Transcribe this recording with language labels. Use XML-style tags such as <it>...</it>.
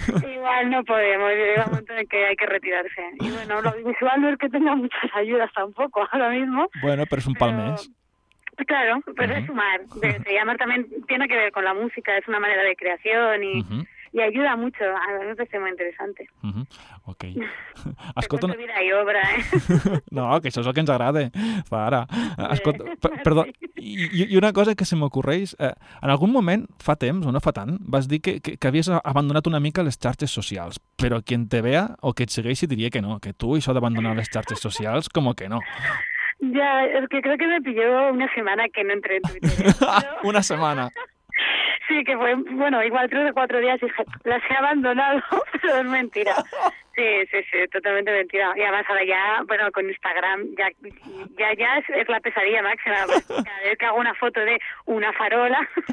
<es>Igual no podemos, llega un momento en que hay que retirarse. Y bueno, lo visual no es que tenga muchas ayudas tampoco ahora mismo. Bueno, pero es un palmés. Claro, pues es sumar. De llamar también tiene que ver con la música, es una manera de creación y... Y ayuda mucho, a mí me parece muy interesante. Ok.</es> <ca>Escolta...</ca> <es>Tengo vida y obra,</es> <ca>No, que això és el que ens agrada, para. Escolta, perdó, i una cosa que se m'ocorreix, en algun moment, fa temps, o no fa tant, vas dir que havies abandonat una mica les xarxes socials, però</ca> <es>qui en te vea</es> <ca>o que et segueixi diria que no, que tu això d'abandonar les xarxes socials, com que no. Ja, és que crec que</ca> <es>me pilló</es> <ca>una setmana que no entré en Twitter. Però... una setmana.</ca> <es>Sí, que fue, bueno, igual 3 o 4 días y las he abandonado, pero es mentira. Sí, totalmente mentira. Y además ahora ya, bueno, con Instagram, ya es la pesadilla máxima. Cada vez que hago una foto de una farola...</es>